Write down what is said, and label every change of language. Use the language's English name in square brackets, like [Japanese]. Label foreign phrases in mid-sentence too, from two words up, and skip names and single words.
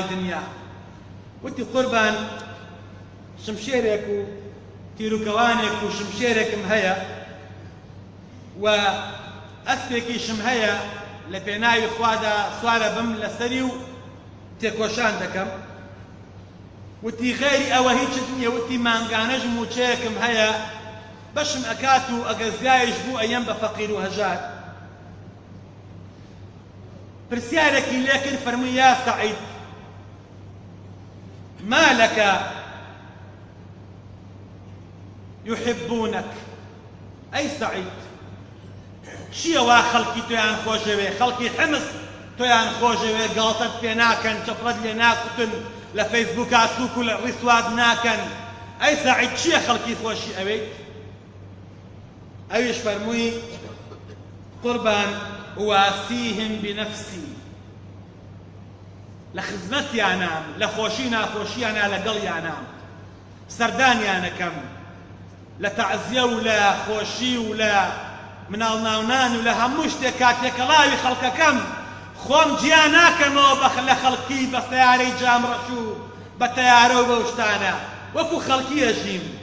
[Central Kurdish] دنیا وتی قوربان شمشێرێک و تیرروکەوانێک و شمشێرێکم هەیە و ئەسپێکیشم هەیە لە پێناوی خوادا سوارە بم لەسەری و تێکۆشان دەکەم وتی غێری ئەوە هیچت نییە وتی مانگانەژ موچەیەکم هەیە بەشم ئەکات و ئەگەر زیایش بوو ئەیەم بە فەقیر و هەژار پرسیارێکی لێ کرد فەرمووی [Arabic] یا سەعید ما لك يحبونك أي سعيد [Central Kurdish] چییە وا خەڵکی تۆیان خۆشەوێ خەڵکی حمص تۆیان خۆشەوێ گاڵتەت پێ ناکەن چەپڕەت لێ ناکوتن لە فەیسبووکا سووک و لە ڕیسواد ناکەن ئەی سەعید چییە خەڵکی خۆشی ئەوەیت؟ ئەویش فەرمووی قوربان [Arabic] واسیهم بنفسی، [Central Kurdish] لە خزمەتیانام لە خۆشی ناخۆشییانە لەگەڵیانام، سەردانیانەکەم لە تەعزیە و لە خۆشی و لە مناڵ ناونان و لە هەموو شتێک کاتێکەڵاوی خەڵکەکەم خۆم گیان ناکەمەوە لە خەڵکی بە سەیارەی جامڕەش و بە تەیارە و بەو شتانە وەکو خەڵکی ئەژیم.